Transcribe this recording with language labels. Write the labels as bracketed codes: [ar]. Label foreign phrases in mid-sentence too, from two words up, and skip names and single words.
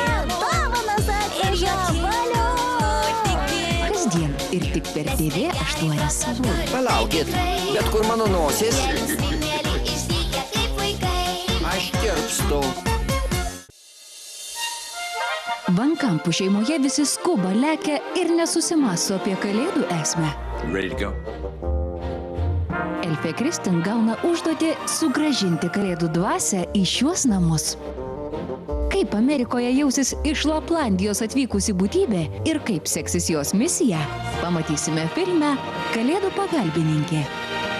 [lt] Kasdien ir tik per TV8. Palaukit, bet kur mano nosis? Aš tirpstu. Vankampų šeimoje visi skuba, lekia ir nesusimąsto apie kalėdų esmę. [en] Ready to go? [lt] Elfė Kristin gauna užduotį sugrąžinti kalėdų dvasią į šiuos namus. Kaip Amerikoje jausis iš Laplandijos atvykusi būtybė ir kaip seksis jos misija, pamatysime filme Kalėdų pagalbininkė.